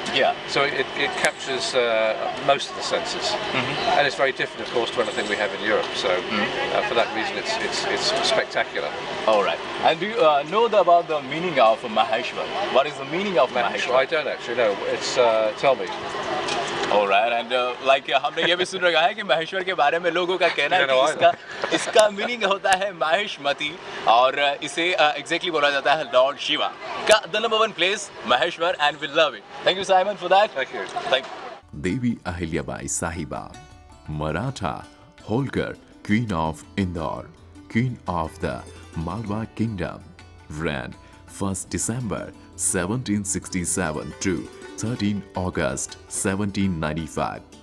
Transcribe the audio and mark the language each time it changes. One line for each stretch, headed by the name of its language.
English: Yeah. So it captures most of the senses, and it's very different, of course, to anything we have in Europe. So for that reason, it's spectacular. All right. And do you know about the meaning of Maheshwar? What is the meaning of Maheshwar? I don't actually know. It's tell me. Alright, and like
Hindi: हमने ये भी सुन रखा है कि महेश्वर के बारे में लोगों का कहना है कि इसका मीनिंग होता है माहेश्मती, और इसे exactly बोला जाता है लॉर्ड शिवा का
English: the number one place Maheshwar, and we love it. Thank you, Simon, for that. Thank you. Thank you. Devi Ahilyabai Sahiba, Maratha Holkar, Queen of Indore, Queen of the Malwa Kingdom, reigned 1st December 1767 to 13 August 1795.